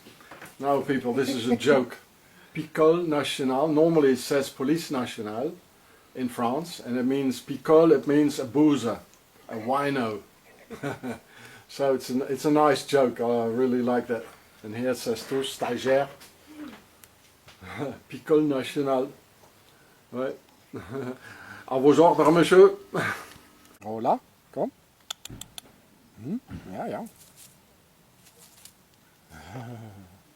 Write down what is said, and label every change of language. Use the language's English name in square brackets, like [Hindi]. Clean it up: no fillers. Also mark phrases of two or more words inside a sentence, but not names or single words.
[English] No, people, this is a joke. Picole Nationale, normally it says Police Nationale in France, and it means Picole, it means a boozer. A wino. So it's a nice joke. I really like that. And here it says too, stagiaire. [French] Picole nationale. Ouais. À vos ordres, monsieur. [Dutch] Hola, kom. Ja, ja.